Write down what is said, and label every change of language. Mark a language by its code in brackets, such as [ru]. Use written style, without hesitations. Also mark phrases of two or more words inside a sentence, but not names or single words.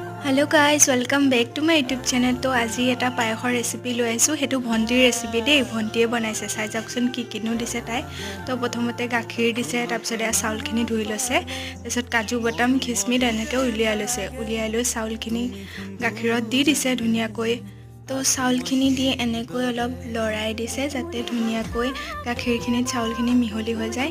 [en] hello guys welcome back to my YouTube channel. [hi] तो आज [as] এটা পায়সৰ ৰেচিপি লৈ আইছো হেতু ভন্টিৰ ৰেচিপি দেই ভন্টিয়ে বনাইছে চাই যাকচোন কি কিনো দিছে তাই। তো প্ৰথমতে গাখীৰ দিছে তাৰ পিছত চাউলখিনি ধুই লৈছে তাৰপিছত কাজু বাদাম কিশমিশ এনেকৈ উলিয়াই লৈছে উলিয়াই লৈ চাউলখিনি গাখীৰত দি দিছে ধুনিয়াকৈ। তো চাউলখিনি দি এনেকৈ অলপ লৰাই দিছে যাতে ধুনিয়াকৈ গাখীৰখিনি চাউলখিনি মিহলি হৈ যায়।